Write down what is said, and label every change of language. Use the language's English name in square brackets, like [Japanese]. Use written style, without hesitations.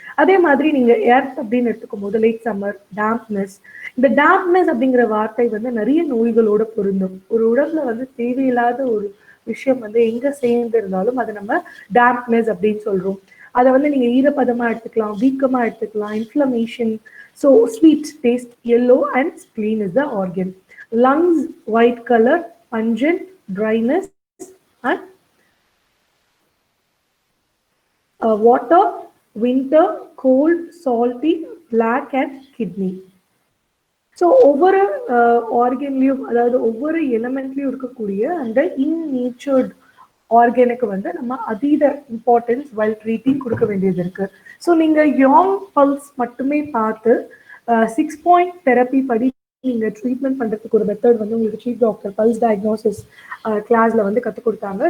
[Tamil] அதே மாதிரி நீங்க எர்த் அப்படின்னு எடுத்துக்கும் போது லேட் சம்மர், டேம்ப்னஸ். இந்த டேம்ப்னஸ் அப்படிங்கிற வார்த்தை வந்து நிறைய நோய்களோட பொருந்தும். ஒரு உடம்புல வந்து தேவையில்லாத ஒரு விஷயம் வந்து எங்க சேர்ந்து இருந்தாலும் அதை நம்ம டேம்ப்னஸ் அப்படின்னு சொல்றோம். அதை வந்து நீங்க ஈரப்பதமா எடுத்துக்கலாம், வீக்கமா எடுத்துக்கலாம், inflammation. [English] So sweet taste, yellow and spleen is the organ. Lungs, white color, pungent, dryness, and water, winter, cold, salty, black and kidney. [Tamil] So ஒவ்வொரு ஆர்கன்லையும், அதாவது ஒவ்வொரு எலமெண்ட்லையும் இருக்கக்கூடிய அந்த இன்நேச்சர்ட் ஆர்கனுக்கு வந்து நம்ம அதீத இம்பார்ட்டன்ஸ் வைல் ட்ரீட்டிங் கொடுக்க வேண்டியது இருக்கு. ஸோ நீங்க யாங் பல்ஸ் மட்டுமே பார்த்து 6 பாயிண்ட் தெரப்பி படி நீங்க ட்ரீட்மெண்ட் பண்றதுக்கு ஒரு மெத்தட் வந்து உங்களுக்கு சீஃப் டாக்டர் பல்ஸ் டயக்னோசிஸ் கிளாஸ்ல வந்து கற்றுக் கொடுத்தாங்க.